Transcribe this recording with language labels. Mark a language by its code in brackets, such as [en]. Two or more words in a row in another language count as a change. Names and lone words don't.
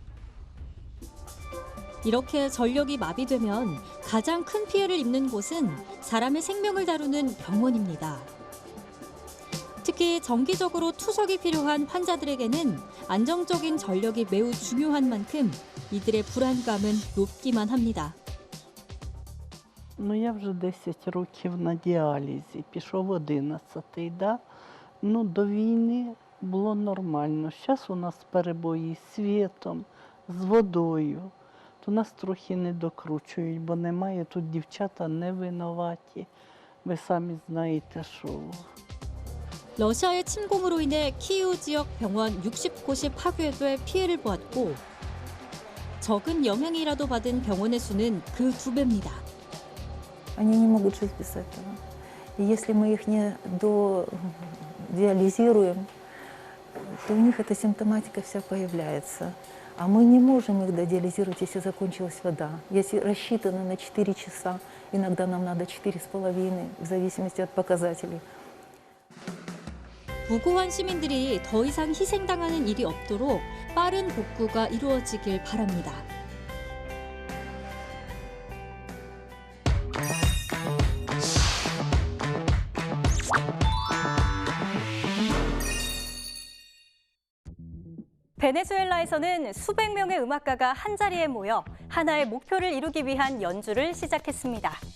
[ko] 이렇게 전력이 마비되면 가장 큰 피해를 입는 곳은 사람의 생명을 다루는 병원입니다. 특히 정기적으로 투석이 필요한 환자들에게는 안정적인 전력이 매우 중요한 만큼 이들의 불안감은 높기만 합니다. [uk] Ну, я вже 10 років на діалізі, пішов 11-й, да? Ну, до війни було нормально. Зараз у нас перебої з світом, з водою. То нас трохи не докручують, бо немає, тут дівчата не винуваті. Ви самі знаєте, що... [ko] 러시아의 침공으로 인해 키이우 지역 병원 60곳이 파괴돼 피해를 보았고 적은 영향이라도 받은 병원의 수는 그 2배입니다. [ru] Они не могут жить без этого. И если мы их не додиализируем, то у них эта симптоматика вся появляется. А мы не можем их додиализировать, если закончилась вода. Если рассчитано на 4 часа, иногда нам надо 4,5, в зависимости от показателей. [ko] 무고한 시민들이 더 이상 희생당하는 일이 없도록 빠른 복구가 이루어지길 바랍니다. 베네수엘라에서는 수백 명의 음악가가 한자리에 모여 하나의 목표를 이루기 위한 연주를 시작했습니다.